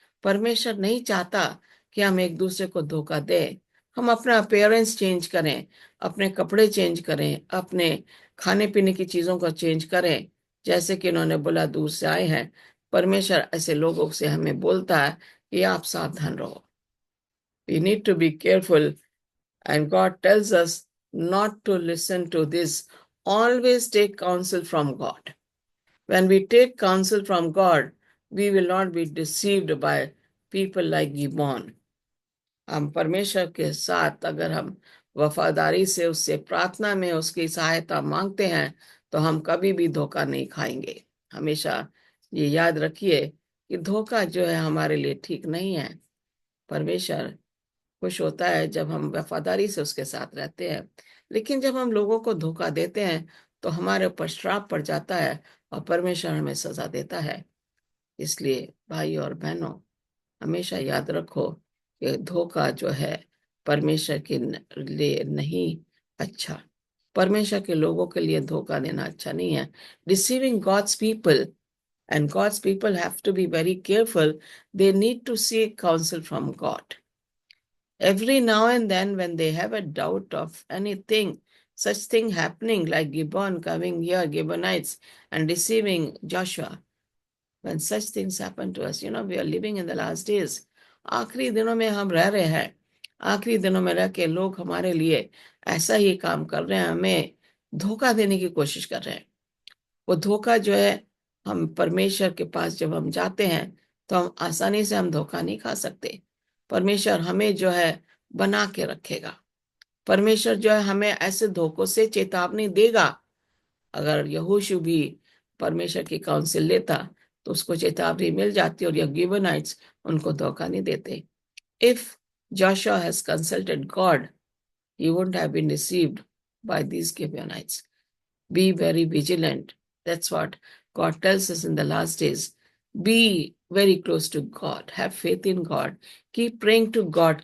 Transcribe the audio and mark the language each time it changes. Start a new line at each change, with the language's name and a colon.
Hindi: परमेश्वर नहीं चाहता कि हम एक दूसरे को धोखा दें। हम अपना अपीयरेंस चेंज करें, अपने कपड़े चेंज करें, अपने खाने पीने की चीजों को चेंज करें, जैसे कि उन्होंने बोला दूर से आए हैं। परमेश्वर ऐसे लोगों से हमें बोलता है कि आप सावधान रहो।
English: We need to be careful, and God tells us not to listen to this. Always take counsel from God. When we take counsel from God, we will not be deceived by people like Gibeon.
Hindi: हम परमेश्वर के साथ अगर हम वफादारी से उससे प्रार्थना में उसकी सहायता मांगते हैं, तो हम कभी भी धोखा नहीं खाएंगे। हमेशा ये याद रखिए कि धोखा जो है हमारे लिए ठीक नहीं है। परमेश्वर खुश होता है जब हम वफादारी से उसके साथ रहते हैं, लेकिन जब हम लोगों को धोखा देते हैं तो हमारे ऊपर श्राप पड़ जाता है और परमेश्वर हमें सजा देता है। इसलिए भाई और बहनों, हमेशा याद रखो कि धोखा जो है परमेश्वर के लिए नहीं अच्छा, परमेश्वर के लोगों के लिए धोखा देना अच्छा नहीं है।
English: Deceiving God's people, and God's people have to be very careful. They need to seek counsel from God. Every now and then, when they have a doubt of anything, such thing happening like Gibeon coming here, Gibeonites, and deceiving Joshua, when such things happen to us, we are living in the last days.
Hindi: आखिरी दिनों में हम रह रहे हैं। आखिरी दिनों में रह के लोग हमारे लिए ऐसा ही काम कर रहे हैं, हमें धोखा देने की कोशिश कर रहे हैं। वो धोखा जो है, हम परमेश्वर के पास जब हम जाते हैं तो हम आसानी से हम धोखा नहीं खा सकते। परमेश्वर हमें जो है बना के रखेगा। परमेश्वर जो है हमें ऐसे धोखों से चेतावनी देगा। अगर यहोशू भी परमेश्वर की काउंसिल लेता तो उसको चेतावनी मिल जाती और ये गिबनाइट्स उनको धोखा नहीं देते।
English: If Joshua has consulted God, he wouldn't have been deceived by these Gibeonites. Be very vigilant. That's what God tells us in the last days. Be very close to God. Have faith in God. Keep praying to God.